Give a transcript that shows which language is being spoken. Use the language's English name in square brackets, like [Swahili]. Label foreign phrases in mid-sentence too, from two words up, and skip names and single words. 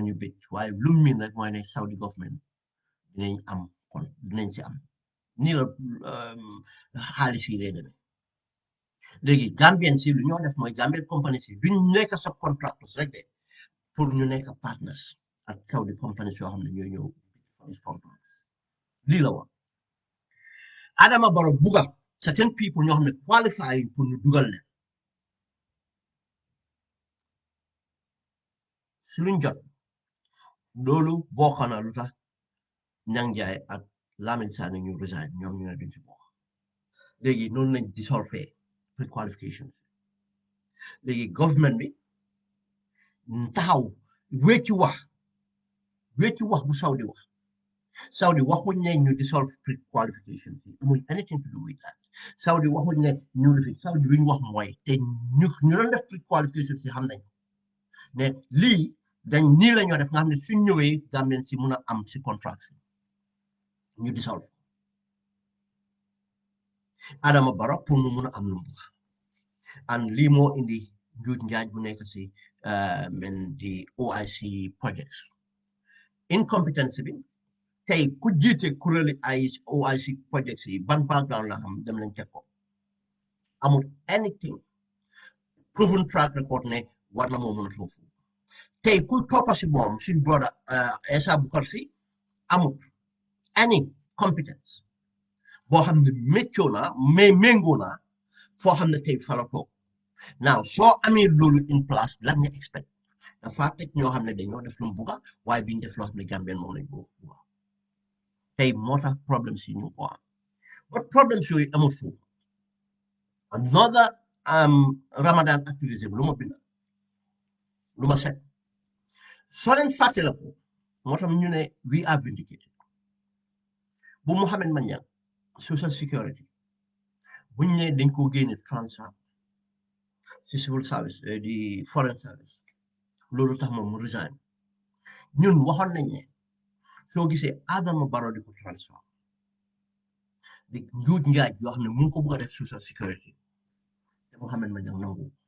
[Wolof] ñu bit waaye lu mu miin rek mooy ne Saudi government dinañ am kon dinañ si am nii la xaalis yi lay demee léegi Gambien si lu ñoo def mooy Gambien compagnie si duñ nekk subcontractors rek de pour ñu nekk partners ak Saudi companies yoo xam ne ñooy ñëw lii la woon Adama Barrow buga [English] certain people [Wolof] ñoo xam ne qualify pour ñu dugal leen si luñ jot loolu bokk na lu tax Ñang Njaay ak Lamin Sané ñu resign ñoom ñu ne duñ si bokk léegi noonu lañ [English] dissolve pre-qualification [Wolof] léegi government bi taxaw wecci wax bu Saudi waxuñ ne ñu [English] dissolve pre-qualification [Wolof] amuñ [English] anything to do with that [Wolof] Saudi waxuñ ne ñu li fi Saudi luñ wax mooy te ñu doon def pre-qualification si xam nañ ne lii dañ nii la ñoo def nga xam ne suñ ñëwee Gambien si mun a am si contract si ñu dissolve Adama Barrow pour mu mun a am lu mu and lii moo indi njuuj njaaj bu nekk si men di OIC projects incompetence bi tey ku jiite kuréeli ay OIC projects yi ban background la xam dem nañ check ko amul [English] anything proven track record [Wolof] ne war na moo mën a foofu tey ku toppa si moom suñ brother Essa Bukar si amut [English] any competence [Wolof] boo xam ne méccoo naa mais méngoo naa foo xam ne tey fa la toog now soo amee loolu [English] in place [Wolof] lan nga expect dafa teg ñoo xam ne dañoo def lu mu bugga waaye biñ def loo xam ne Gambien moom lañ bugga tey moo tax problème si ñu ko am but problème si yooyu amul foofu [English] another Ramadan activism [Wolof] lu ma bind lu ma set soo leen fàtte la ko moo tax ñu ne [English] we are vindicated [Wolof] bu Mohamed Manyang [English] social security [Wolof] buñ ne dañ koo génne transfer ci [English] civil service [Wolof] di [English] foreign service [Wolof] loolu tax moom mu resign ñun waxoon nañ ne soo gisee Adama Barrow di ko transfer di njuuj njaaj yoo xam ne mu ngi ko bëgg a def [English] social security [Wolof] te Mohamed Manyang nangu